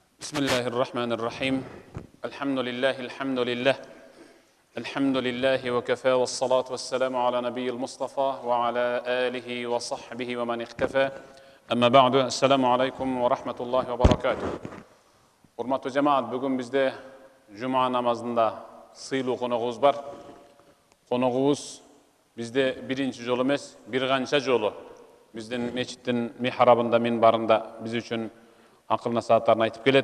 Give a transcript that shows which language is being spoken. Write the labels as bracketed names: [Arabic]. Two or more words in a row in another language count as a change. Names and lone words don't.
[Arabic] بسم الله الرحمن الرحيم الحمد لله الحمد لله وكفى والصلاة والسلام على نبي المصطفى وعلى آله وصحبه ومن اختفى أما بعد السلام عليكم ورحمة الله وبركاته. [Kyrgyz] Урматтуу жамаат, бүгүн бизде жума намазында сыйлуу коногубуз бар. Коногубуз бизде биринчи жолу эмес, бир канча жолу биздин мечиттин михрабында, минбарында биз үчүн акыл насааттарын айтып келет.